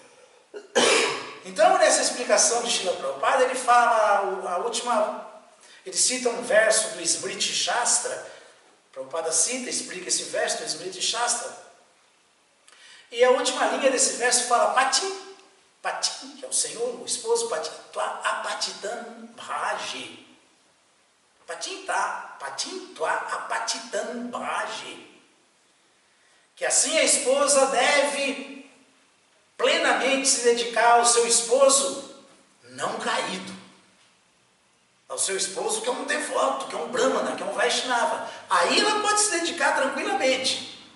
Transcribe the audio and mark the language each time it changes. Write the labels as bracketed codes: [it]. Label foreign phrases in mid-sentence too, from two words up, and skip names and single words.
[pt] Então, nessa explicação de Srila Prabhupada, ele fala, ele cita um verso do Smriti Shastra. Prabhupada explica esse verso do Smriti Shastra. E a última linha desse verso fala, Patim, que é o Senhor, o esposo, [sa] Patim, Tua apatitam bhaji. Patim Tua apatitam bhaji. [pt] Que assim a esposa deve plenamente se dedicar ao seu esposo não caído. Ao seu esposo que é um devoto, que é um brahmana, que é um Vaishnava. Aí ela pode se dedicar tranquilamente.